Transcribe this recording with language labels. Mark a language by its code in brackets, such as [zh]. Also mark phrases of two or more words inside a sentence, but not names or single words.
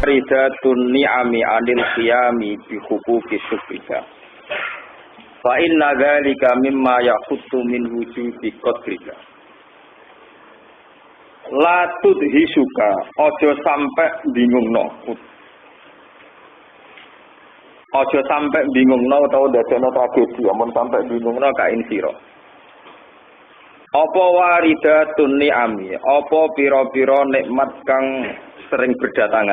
[ar] واردات النعم عن القيام بحقوق شكرك. فإن ذلك مما يحط من وجود قدرك. لا تدهشك, [jv] aja sampe bingungno. Aja sampe bingungno utawa dadekno tragedi, amun sampe bingungno ka ing sira. Apa [ar] واردات النعم, [jv] apa pira-pira nikmat kang sering berdatangan.